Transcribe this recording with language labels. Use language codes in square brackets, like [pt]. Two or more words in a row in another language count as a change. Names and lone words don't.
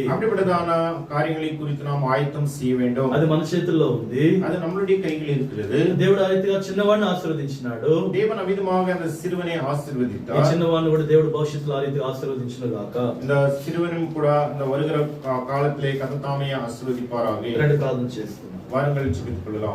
[ta] அப்படிப்பட்டதான காரியங்களை குறித்து நாம் ஆயத்தம் செய்ய வேண்டும். [te] అది మన చేతుల్లో ఉంది. [ta] அது நம்மளுடைய கையில் இருக்கிறது. [te] దేవుడు ఆ రీతిగా చిన్నవాడిని ఆశీర్వదించినాడు. [ta] தேவன் அமிதமாக அந்த சிறுவனை [te] ఈ [ta] ஆசீர்வதித்தார். [te] చిన్నవాడిని కూడా దేవుడు భవిష్యత్తులో ఆ రీతిగా ఆశీర్వదించును గాక. [ta] இந்த சிறுவனும் கூட இந்த வருகிற காலத்திலே கர்த்தர் தாமே ஆசீர்வதிப்பாராக. [te] రెండు ప్రార్థన చేస్తున్నాం. [ta] வாருங்கள் ஜெபித்துக் கொள்ளலாம்.